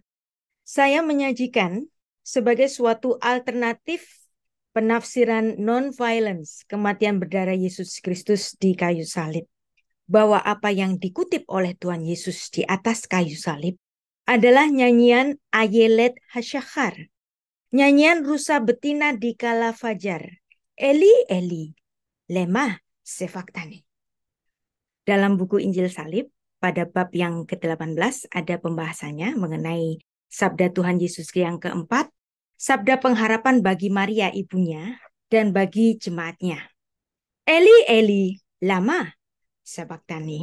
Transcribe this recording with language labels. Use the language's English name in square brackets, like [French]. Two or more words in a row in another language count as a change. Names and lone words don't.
[Indonesian] Saya menyajikan sebagai suatu alternatif penafsiran non-violence kematian berdarah Yesus Kristus di kayu salib. Bahwa apa yang dikutip oleh Tuhan Yesus di atas kayu salib adalah nyanyian Ayelet Hasyakhar. Nyanyian rusa betina di kala fajar. [Aramaic] אלי אלי למא שבקתני. [Indonesian] Dalam buku Injil Salib, pada bab yang ke-18 ada pembahasannya mengenai sabda Tuhan Yesus yang keempat, sabda pengharapan bagi Maria ibunya dan bagi jemaatnya. [Aramaic] אלי אלי, למא שבקתני.